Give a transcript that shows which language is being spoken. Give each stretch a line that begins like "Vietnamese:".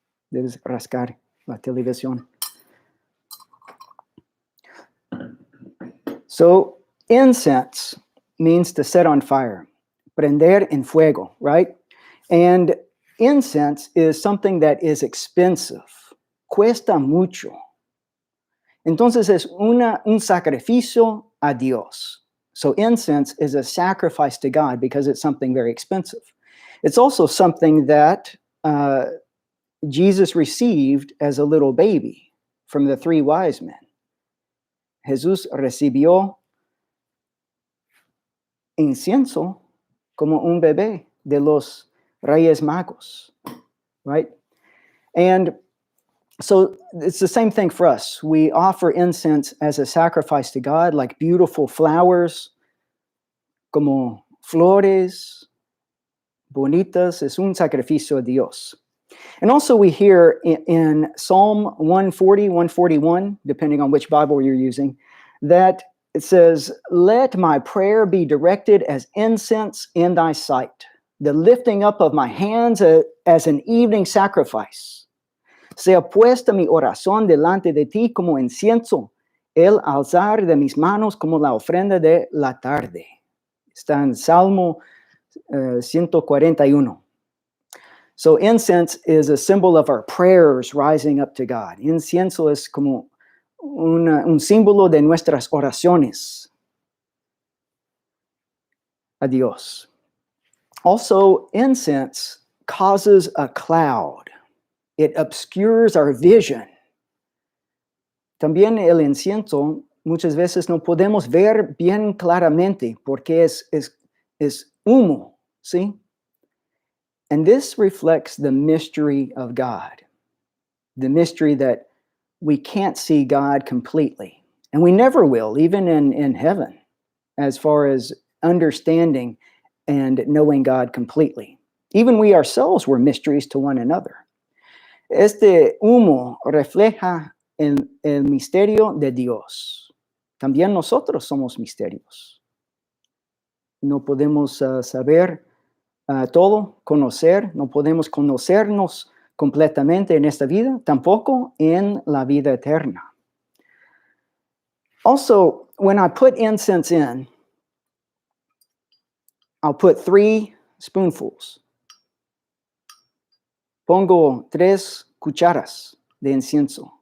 Spanish: Debes rascar la televisión.
English: So, incense means to set on fire.
Spanish: Prender en fuego,
English: right? And incense is something that is expensive.
Spanish: Cuesta mucho. Entonces es un sacrificio a Dios.
English: So incense is a sacrifice to God because it's something very expensive. It's also something that Jesus received as a little baby from the 3 wise men.
Spanish: Jesús recibió incienso como un bebé de los Reyes Magos, right?
English: And so it's the same thing for us. We offer incense as a sacrifice to God, like beautiful flowers,
Spanish: como flores bonitas, es un sacrificio a Dios.
English: And also we hear in Psalm 140, 141, depending on which Bible you're using, that it says, "Let my prayer be directed as incense in thy sight, the lifting up of my hands as an evening sacrifice.
Spanish: Sea puesta mi oración delante de ti como incienso, el alzar de mis manos como la ofrenda de la tarde." Está en Salmo 141.
English: So incense is a symbol of our prayers rising up to God.
Spanish: Incienso es como un símbolo de nuestras oraciones a Dios.
English: Also, incense causes a cloud. It obscures our vision.
Spanish: También el incienso muchas veces no podemos ver bien claramente porque es humo, ¿sí?
English: And this reflects the mystery of God, the mystery that we can't see God completely. And we never will, even in heaven, as far as understanding and knowing God completely. Even we ourselves were mysteries to one another.
Spanish: Este humo refleja el misterio de Dios. También nosotros somos misterios. No podemos saber todo, conocer, no podemos conocernos completamente en esta vida, tampoco en la vida eterna.
English: Also, when I put incense in, I'll put 3 spoonfuls.
Spanish: Pongo 3 cucharas de incienso.